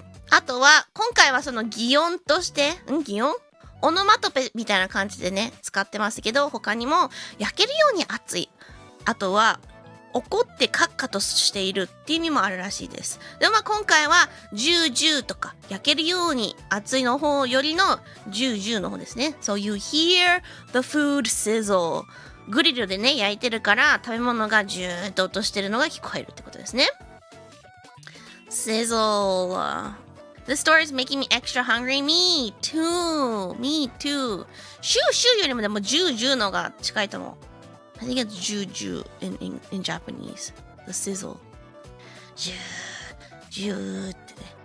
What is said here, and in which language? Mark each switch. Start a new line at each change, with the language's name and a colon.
Japanese: あとは今回はその擬音として擬音オノマトペみたいな感じでね使ってますけど他にも焼けるように熱いあとは怒ってカッカとしているっていう意味もあるらしいです。で今回はジュージューとか焼けるように熱いの方よりのジュージューの方ですね。
English: So you hear the food sizzle.
Japanese: グリルでね焼いてるから食べ物がジューッと音してるのが聞こえるってことですね。
English: Sizzle. This story is making me extra hungry. Me too.
Japanese: シューシューよりもでもジュージューのが近いと思う。
English: I think it's juju in Japanese. The sizzle.
Japanese: ジューってね。